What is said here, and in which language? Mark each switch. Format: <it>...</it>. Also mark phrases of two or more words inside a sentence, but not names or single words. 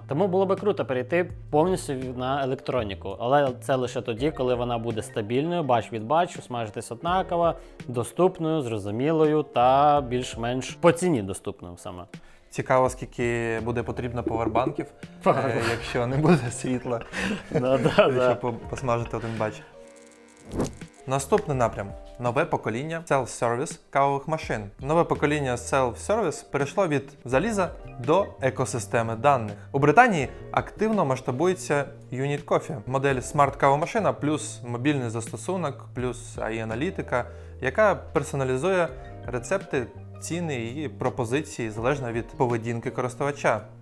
<uk>Тому було би круто перейти повністю на електроніку, але це лише тоді, коли вона буде стабільною, бач від бачу, смажитись однаково, доступною, зрозумілою та більш-менш по ціні доступною саме. Цікаво, скільки буде потрібно повербанків, якщо не буде світла, щоб посмажити один бач. Наступний напрям – нове покоління self-service кавових машин. Нове покоління self-service перейшло від заліза до екосистеми даних. У Британії активно масштабується Unit Coffee – модель смарт-кавомашина плюс мобільний застосунок, плюс AI-аналітика, яка персоналізує рецепти, ціни і пропозиції залежно від поведінки користувача.</uk>